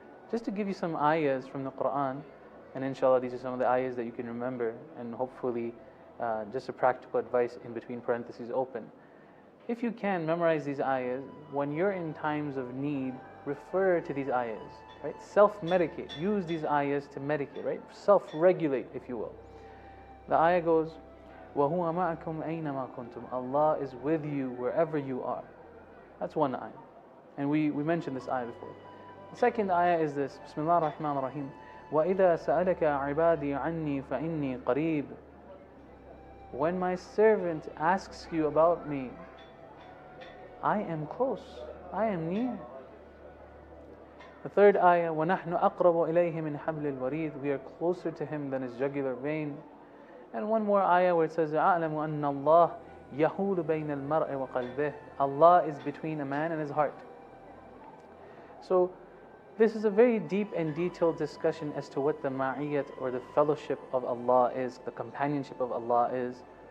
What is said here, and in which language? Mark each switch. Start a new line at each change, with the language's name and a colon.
English: Just to give you some ayahs from the Quran, and inshallah these are some of the ayahs that you can remember, and hopefully just a practical advice in between parentheses open. If you can memorize these ayahs, when you're in times of need, refer to these ayahs, right? Self-medicate, use these ayahs to medicate, right? Self-regulate, if you will. The ayah goes,
Arabic: وَهُوَ مَعَكُمْ أَيْنَمَا كُنْتُمْ.
English: Allah is with you wherever you are. That's one ayah. And we mentioned this ayah before. The second ayah is this,
Arabic: Bismillah ar-Rahman ar-Rahim. وَإِذَا سَأَلَكَ عِبَادِي عَنِّي فَإِنِّي قَرِيبٌ.
English: When my servant asks you about me, I am close, I am near. The third ayah,
Arabic: وَنَحْنُ أَقْرَبُ إِلَيْهِ مِنْ حَبْلِ الْوَرِيدِ.
English: We are closer to Him than His jugular vein. And one more ayah where it says,
Arabic: أَعْلَمُ أَنَّ اللَّهِ يَحُولُ بَيْنَ الْمَرْءِ وَقَلْبِهِ.
English: Allah is between a man and his heart. So this is a very deep and detailed discussion as to what the ma'iyyat, or the fellowship of Allah is, the companionship of Allah is.